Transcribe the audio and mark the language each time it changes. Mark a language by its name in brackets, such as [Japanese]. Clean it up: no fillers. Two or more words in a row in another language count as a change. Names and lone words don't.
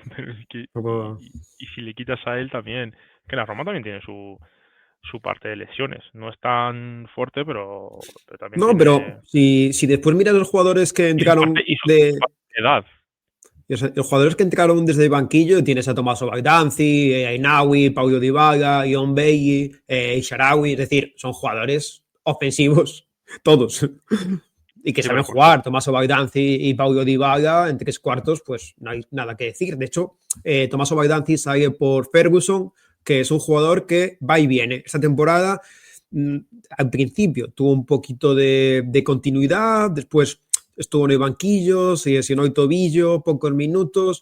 [Spanish] ya, pero es que, y si le quitas a él también, que la Roma también tiene su parte de lesiones. No es tan fuerte, pero también no, tiene... pero si después miras los jugadores que entraron de edad. Los jugadores que entraron desde el banquillo, tienes a Tommaso Baldanzi, a Inawi, Paulo Dybala, Ion Bailly, Isharawi, es decir, son jugadores ofensivos, todos. Y que saben jugar. Tommaso Baldanzi y Paulo Dybala en 3 cuartos, pues no hay nada que decir. De hecho, Tommaso Baldanzi sale por Ferguson, que es un jugador que va y viene. Esta temporada, al principio, tuvo un poquito de continuidad, después estuvo en el banquillo, se lesionó el tobillo, pocos minutos.